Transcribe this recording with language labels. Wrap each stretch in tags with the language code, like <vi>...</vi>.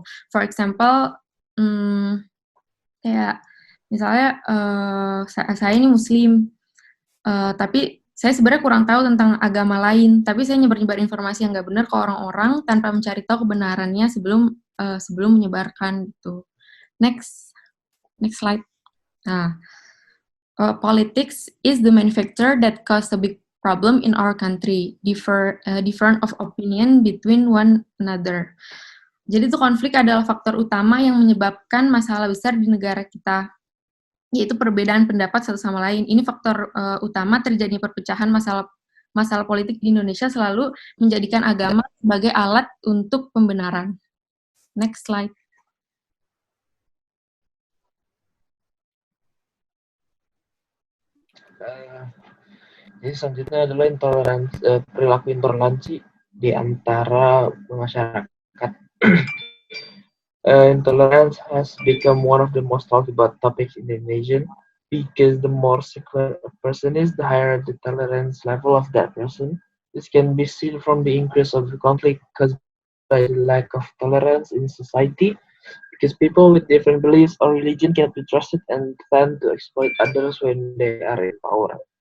<en>For example,</en> <id>kayak misalnya saya ini Muslim, tapi saya sebenarnya kurang tahu tentang agama lain, tapi saya nyebar-nyebar informasi yang nggak benar ke orang-orang tanpa mencari tahu kebenarannya sebelum menyebarkan gitu.</id> <en>Next slide. Nah, politics is the main factor that cause a big problem in our country. Different of opinion between one another.</en> <id>Jadi itu konflik adalah faktor utama yang menyebabkan masalah besar di negara kita, yaitu perbedaan pendapat satu sama lain. Ini faktor utama terjadinya perpecahan masalah politik di Indonesia selalu menjadikan agama sebagai alat untuk pembenaran.</id> <en>Next slide.</en> <id>Jadi selanjutnya adalah perilaku intoleransi di antara masyarakat.</id> <en>Intolerance has become one of the most talked about topics in Indonesia because the more secular a person is, the higher the tolerance level of that person. This can be seen from the increase of the conflict caused by the lack of tolerance in society, because people with different beliefs or religion cannot be trusted and tend to exploit others when they are in power.</en>